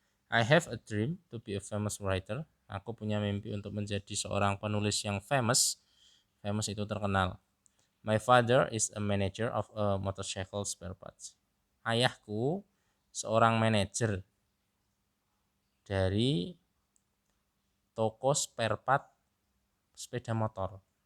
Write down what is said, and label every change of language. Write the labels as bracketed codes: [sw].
[en] I have a dream to be a famous writer. [id] Aku punya mimpi untuk menjadi seorang penulis yang famous. Famous itu terkenal. [en] My father is a manager of a motorcycle spare parts. [id] Ayahku seorang manajer dari toko spare part sepeda motor.